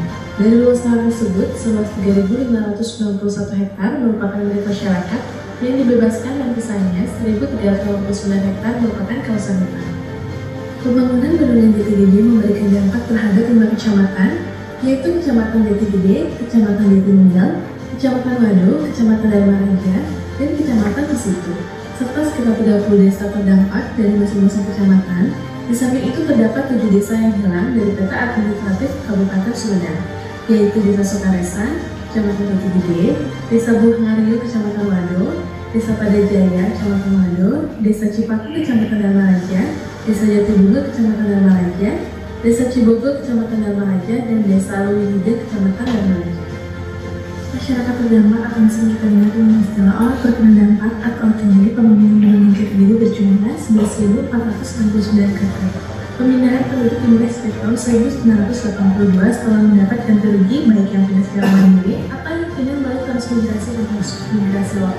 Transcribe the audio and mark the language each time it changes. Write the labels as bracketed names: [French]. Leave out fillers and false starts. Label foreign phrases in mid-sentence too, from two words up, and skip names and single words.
[Indonesian] Dari luas lahan tersebut, seluas 3.591 hektar merupakan milik masyarakat yang dibebaskan dan sisanya 1.389 hektar merupakan kawasan hutan. Pembangunan Bendungan Jati Gede memberikan dampak terhadap 5 kecamatan, yaitu Kecamatan Jati Gede, Kecamatan Jati Nunggal, Kecamatan Waduk, Kecamatan Dharma Raja, dan Kecamatan Kesitu, serta sekitar 30 desa terdampak dari masing-masing kecamatan. Di samping itu terdapat 7 desa yang hilang dari peta administratif Kabupaten Sumedang, yaitu Desa Sukaresan, Kecamatan Jati Gede, Desa Buhangario, Kecamatan Waduk, Desa Padajaya, Kecamatan Waduk, Desa Cipaku, Kecamatan Dharma Raja, Desa Jatibunga, Kecamatan Dharma Raja, Desa Cibogor, Kecamatan Dharma Raja, dan Desa Luwihide, Kecamatan Dharma Raja. Masyarakat terdampak akan disebut dengan istilah orang terkena dampak atau terjadi pembangunan Bendungan Jati Gede berjumlah 11.469 kakak. Pemindahan penduduk dimulai sejak tahun 1982 setelah mendapat ganti rugi baik yang pindah secara mandiri atau yang pindah melalui transmigrasi dan transmigrasi lokal.